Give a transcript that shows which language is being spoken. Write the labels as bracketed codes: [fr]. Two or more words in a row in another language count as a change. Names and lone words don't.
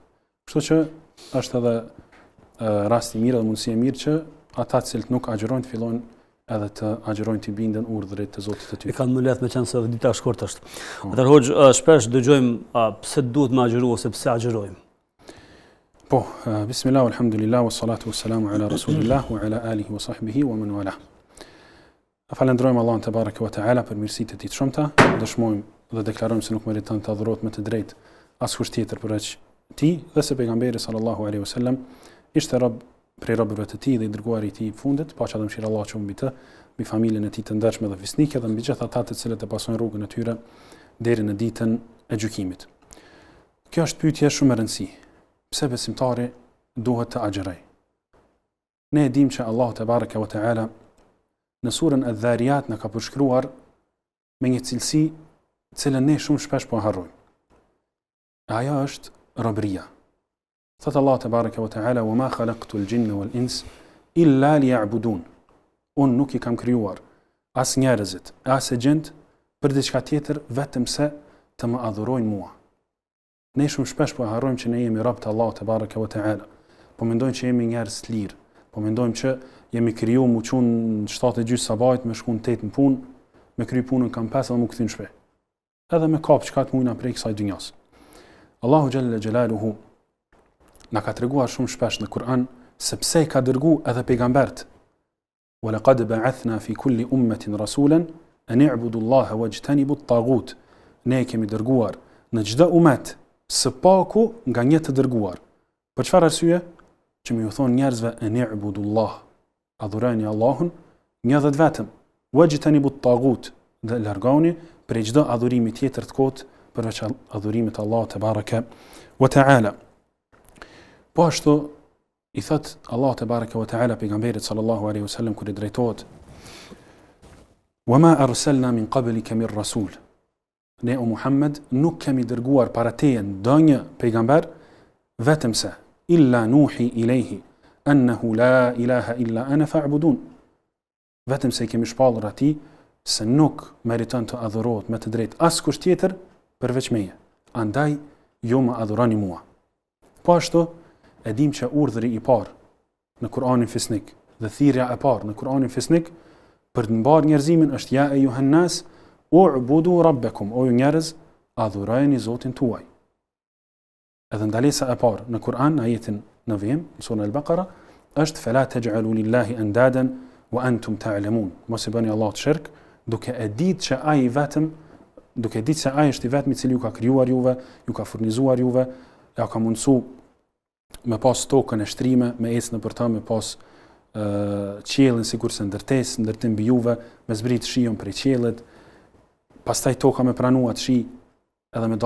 [sq] Kështu që është edhe rasti i mirë dhe mundësi e mirë që ata të cilët nuk agjërojnë të fillojnë edhe të agjërojnë të binden urdhrit të Zotit të tyre. E kanë më lehtë me qenë se dita e shkurtër është. Atëherë Hoxh, shpesh dëgjojmë pse duhet me agjëru ose pse agjërojmë. Po, [ar] بسم الله، الحمد لله، والصلاة والسلام على رسول الله وعلى آله وصحبه ومن والاه. [sq] Falendrojmë Allahun [ar] تبارك وتعالى [sq] për mirësitë e tij të shumta, dëshmojmë dhe deklarojmë se nuk meriton të adhurohet me të drejtë askush tjetër përveç tij, dhe se pejgamberi [ar] صلى الله عليه وسلم [sq] ishte rob prej robërve të tij dhe i dërguari i tij i fundit, paqja dhe mëshira e Allahut qoftë mbi të, mbi familjen e tij të ndershme dhe fisnike dhe mbi gjithë ata të cilët e pasojnë rrugën e tyre deri në ditën e gjykimit. Kjo është pyetje shumë e rëndësishme. Pse besimtari duhet të agjërojë? Ne e dimë që Allahu [ar] تبارك وتعالى [sq] në surën Adh-Dhariyat na ka përshkruar me një cilësi cilën ne shumë shpesh po harrojmë. Ajo është robëria. [ar] Thot الله تبارك وتعالى، وما خلقت الجن والإنس إلا ليعبدون." [sq] Unë nuk i kam krijuar as njerëzit, as gjint për diçka tjetër vetëm se të më adhurojnë mua. Ne shumë shpesh po harrojmë që ne jemi rob të Allahut [ar] تبارك وتعالى. [sq] Po mendojmë që jemi njerëz të lirë, po mendojmë që jemi krijuar mu çun 7:30 sabahit me shkon 8 në punë, me kry punën kam 5 dhe mu kthin shpe. Edhe me kap çka të mujna prej kësaj dynjas. Allahu [ar] جل جلاله [sq] na ka treguar shumë shpesh në Kur'an se pse i ka dërguar edhe pejgambert. [ar] ولقد بعثنا في كل أمة رسولا أن اعبدوا الله واجتنبوا الطاغوت. [sq] Ne kemi dërguar në çdo umet së paku nga një të dërguar. Për çfarë arsye? Që më ju thon njerëzve [ar] أن اعبدوا الله, [sq] adhuroni Allahun një dhe vetëm. [ar] واجتنبوا الطاغوت, [sq] dhe largoni prej çdo adhurimi tjetër të kotë përveç adhurimit të Allahut [ar] تبارك وتعالى. [sq] Po ashtu i thot Allah [ar] تبارك وتعالى [sq] pejgamberit [ar] صلى الله عليه وسلم [sq] kur i drejtohet: [ar] "وما أرسلنا من قبلك من رسول." [sq] Ne o Muhammed nuk kemi dërguar para teje ndonjë pejgamber vetëm se [ar] إلا نوحي إليه أنه لا إله إلا أنا فاعبدون. [sq] Vetëm se kemi shpallur atij se nuk meriton të adhurohet me të drejtë askush tjetër përveç meje. Andaj ju më adhuroni mua. Po ashtu e dim që urdhri i parë në Kur'anin fisnik dhe thirrja e parë në Kur'anin fisnik për të mbar njerëzimin është [ar] يا أيها الناس اعبدوا ربكم, [sq] o ju njerëz, adhurojeni Zotin tuaj. Edhe ndalesa e parë në Kur'an, ajetin 9 në surën Al-Baqara, është [ar] فلا تجعلوا لله أندادا وأنتم تعلمون. [sq] Mos i bëni Allahut shirk, duke e ditë që ai vetëm, duke ditë se ai është i vetmi i cili ju ka krijuar juve, ju ka furnizuar juve, ja ka mundsu me pas tokën e shtrime, me ecë nëpër ta, me pas qiellin sikurse ndërtesë, ndërtim mbi juve, me zbrit shiun prej qiellit, pastaj toka me pranuat shi edhe me dalë mbjellurat.